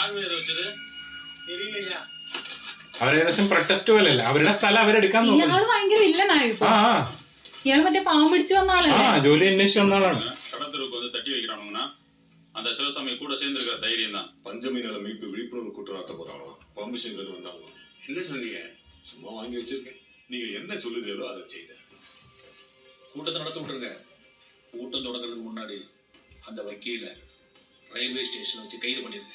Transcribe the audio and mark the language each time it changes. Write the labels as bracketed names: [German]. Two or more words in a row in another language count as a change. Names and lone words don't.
[Malayalam] അവരേകദേശം പ്രൊട്ടസ്റ്റ് പോലല്ല, അവരുടെ സ്ഥലം അവരെടുക്കാൻ നോക്കും. ജോലി അന്വേഷിച്ച് വന്ന ആളാണ്. [Tamil] அந்த சிவசாமி கூட சேர்ந்திருக்கிற தைரியம் தான். பஞ்சமி நில மீட்பு விழிப்புணர்வு கூட்டம் நடத்த போறாங்களா? பர்மிஷன் கேட்டு வந்தாங்க. என்ன சொன்னீங்க? சும்மா வாங்கி வச்சிருக்கேன். நீங்க என்ன சொல்லுதீங்களோ அதை செய்த. கூட்டத்தை நடத்த விட்டுருங்க. கூட்டம் தொடங்குறதுக்கு முன்னாடி அந்த வக்கீல ரயில்வே ஸ்டேஷன் வச்சு கைது பண்ணிருக்கேன்.